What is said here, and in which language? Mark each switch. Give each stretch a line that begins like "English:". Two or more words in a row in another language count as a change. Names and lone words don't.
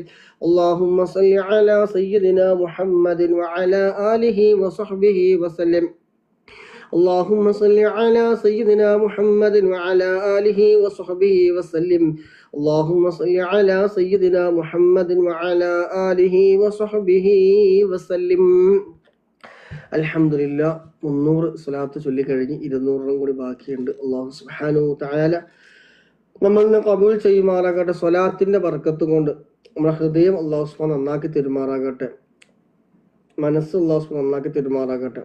Arabic: اللهم صل على سيدنا محمد وعلى آله وصحبه وسلم. اللهم صل على سيدنا محمد وعلى آله وصحبه وسلم. اللهم صل على سيدنا محمد وعلى آله وصحبه وسلم.
Malayalam: അൽഹംദുലില്ലാ 300 സ്വലാത്ത് ചൊല്ലിക്കഴിഞ്ഞ് 200 കൂടി ബാക്കിയുണ്ട്.
Arabic: الله سبحانه تعالى
Malayalam: നമ്മളിനെ കബൂൽ ചെയ്യുമാറാകട്ടെ. സ്വലാത്തിന്റെ ബർക്കത്ത് കൊണ്ട് നമ്മുടെ ഹൃദയം
Arabic: الله سبحانه
Malayalam: നന്നാക്കി തരുമാറാകട്ടെ. മനസ്സ്
Arabic: الله سبحانه
Malayalam: നന്നാക്കി തരുമാറാകട്ടെ.